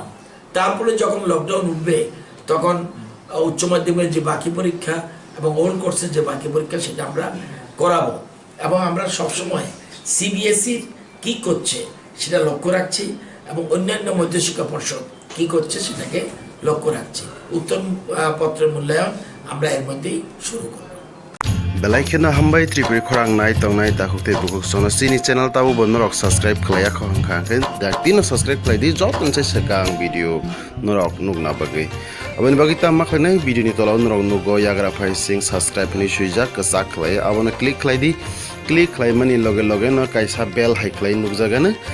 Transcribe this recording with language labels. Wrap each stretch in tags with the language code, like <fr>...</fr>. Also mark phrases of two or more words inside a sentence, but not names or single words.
<bn>তারপরে যখন লকডাউন উঠবে তখন উচ্চ মাধ্যমিকের যে বাকি পরীক্ষা এবং ওল্ড কোর্সের যে বাকি পরীক্ষা সেটা আমরা করাবো। এবং আমরা সবসময় সিবিএসইর কী করছে সেটা লক্ষ্য রাখছি এবং অন্যান্য মধ্যশিক্ষা পর্ষদ কী করছে সেটাকে লক্ষ্য রাখছি। উত্তরপত্রের মূল্যায়ন আমরা এর মধ্যেই শুরু করব।</bn> <trp>Belaikena hambai tripuri khorang nai tongnai dakukte bukuk sono sini channel tabu bonorok subscribe khlaya khongkhaken dak tino subscribe khlai di jot nse sekang video norok nugna bagai aboni bagi tamma khlai video ni tola norok nugo yagra phai sing subscribe ni suijak kasak khlai abona click khlai di click khlai mani loge loge no kaisa bell hai khlai nugjagana</trp>